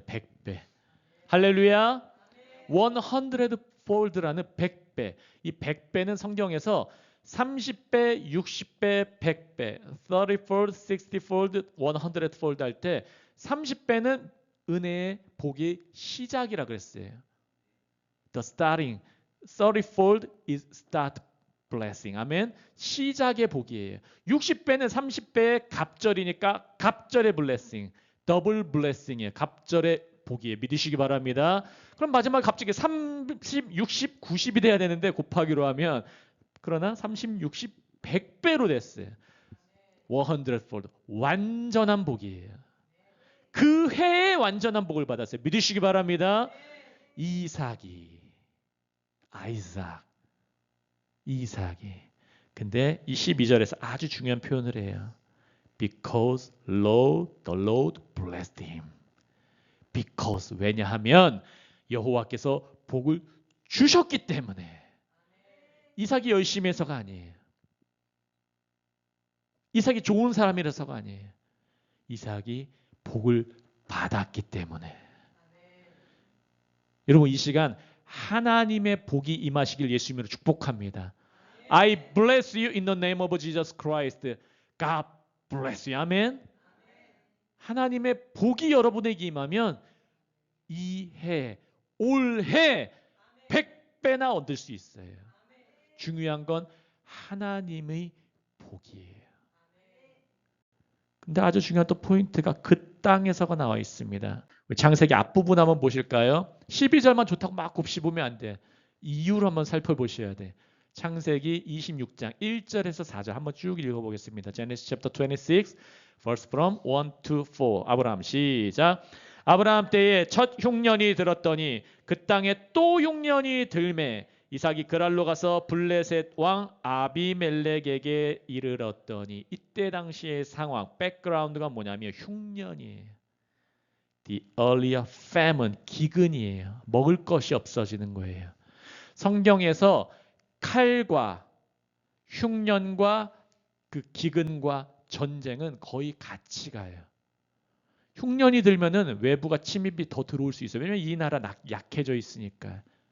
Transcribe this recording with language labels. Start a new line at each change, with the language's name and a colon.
Korean: 100배. 할렐루야. 100fold라는 100배. 이 100배는 성경에서 30배, 60배, 100배, 30fold, 60fold, 100fold 할 때 30배는 은혜의 복의 시작이라 그랬어요.
English: The starting, 30fold is start blessing.
Korean: 아멘. 시작의 복이에요. 60배는 30배의 갑절이니까 갑절의 blessing, 더블 blessing이에요. 갑절의 복이에요. 믿으시기 바랍니다. 그럼 마지막 갑자기 30, 60, 90이 돼야 되는데 곱하기로 하면 그러나 30, 60, 100배로 됐어요. 100fold. 완전한 복이에요. 그 해에 완전한 복을 받았어요. 믿으시기 바랍니다. 이삭이. 이삭이. 근데 이 12절에서 아주 중요한 표현을 해요.
English: Because the Lord blessed him.
Korean: Because 왜냐하면 여호와께서 복을 주셨기 때문에. 이삭이 열심히 해서가 아니에요. 이삭이 좋은 사람이라서가 아니에요. 이삭이 복을 받았기 때문에. 여러분 이 시간 하나님의 복이 임하시길 예수님으로 축복합니다.
English: I bless you in the name of Jesus Christ. God bless you. 아멘.
Korean: 하나님의 복이 여러분에게 임하면 이 해, 올해 100배나 얻을 수 있어요. 중요한 건 하나님의 복이에요. 근데 아주 중요한 또 포인트가 그 땅에서가 나와 있습니다. 창세기 앞부분 한번 보실까요? 12절만 좋다고 막 곱씹으면 안 돼. 이유를 한번 살펴보셔야 돼. 창세기 26장 1절에서 4절 한번 쭉 읽어보겠습니다.
English: Genesis chapter 26, verse from 1 to 4.
Korean: 아브라함 시작. 아브라함 때에 첫 흉년이 들었더니 그 땅에 또 흉년이 들매 이삭이 그랄로 가서 블레셋 왕 아비멜렉에게 이르렀더니 이때 당시의 상황, 백그라운드가 뭐냐면 흉년이에요.
English: The earlier famine, 기근이에요.
Korean: 먹을 것이 없어지는 거예요. 성경에서 칼과 흉년과 그 기근과 전쟁은 거의 같이 가요. 흉년이 들면은 외부가 침입이 더 들어올 수 있어요. 왜냐면 이 나라 약해져 있으니까.